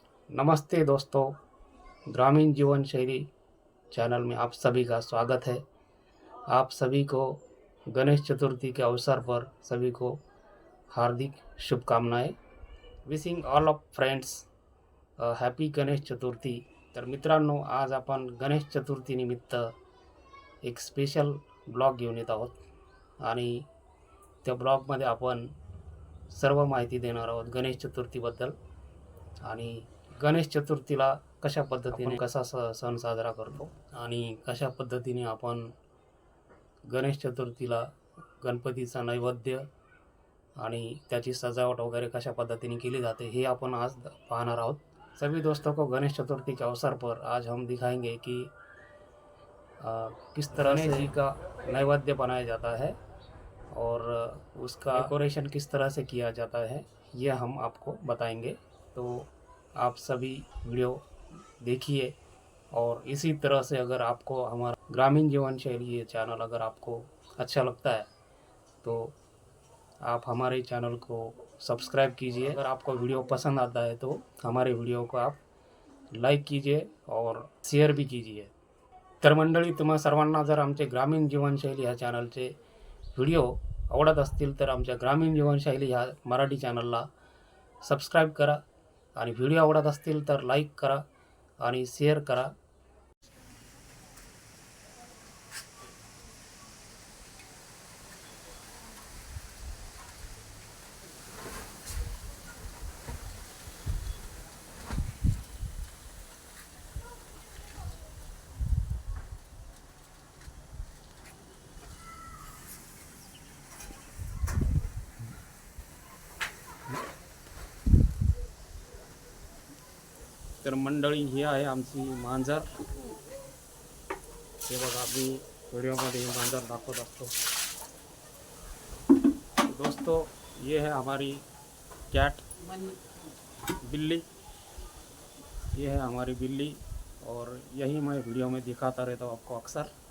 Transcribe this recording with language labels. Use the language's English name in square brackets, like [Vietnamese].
[Hindi] नमस्ते दोस्तों, ग्रामीण जीवन शैली चैनल में आप सभी का स्वागत है। आप सभी को गणेश चतुर्थी के अवसर पर सभी को हार्दिक शुभकामनाएं। [English] Wishing all of friends happy Ganesh Chaturthi. [Marathi] तर मित्रांनो, आज आपण गणेश चतुर्थी निमित्त एक स्पेशल ब्लॉग घेऊन येत आहोत आणि त्या ब्लॉगमध्ये आपण सर्व माहिती देणार आहोत गणेश चतुर्थीबद्दल आणि गणेश चतुर्थीला कशा पद्धतीने कसा सण साजरा करतो आणि कशा पद्धतीने आपण गणेश चतुर्थीला गणपतीचा नैवेद्य आणि त्याची सजावट वगैरह कशा पद्धतीने केली जाते हे आपण आज पाहणार आहोत। [Hindi] सभी दोस्तों को गणेश चतुर्थी के अवसर पर आज हम दिखाएंगे कि किस तरह से जी का नैवेद्य बनाया जाता है और उसका डेकोरेशन किस तरह से किया जाता है, ये हम आपको बताएंगे। तो आप सभी वीडियो देखिए और इसी तरह से अगर आपको हमारा ग्रामीण जीवन शैली ये चैनल अगर आपको अच्छा लगता है तो आप हमारे चैनल को सब्सक्राइब कीजिए। अगर आपको वीडियो पसंद आता है तो हमारे वीडियो को आप लाईक कीजिए और शेअर भी कीजिए। [Marathi] तर मंडळी, तुम्हा सर्वांना जर आमचे ग्रामीण जीवनशैली ह्या चॅनलचे व्हिडिओ आवडत असतील तर आमच्या ग्रामीण जीवनशैली ह्या मराठी चॅनलला सबस्क्राईब करा आणि व्हिडिओ आवडत असतील तर लाईक करा आणि शेअर करा। तर मंडळी, ही आहे आमची मांजर। हे बघा, मी व्हिडिओमध्ये मांजर दाखवत असतो। [Hindi] दोस्तों, ये है हमारी कैट बिल्ली, ये है हमारी बिल्ली और यही मैं वीडियो में दिखाता रहता हूँ आपको अक्सर।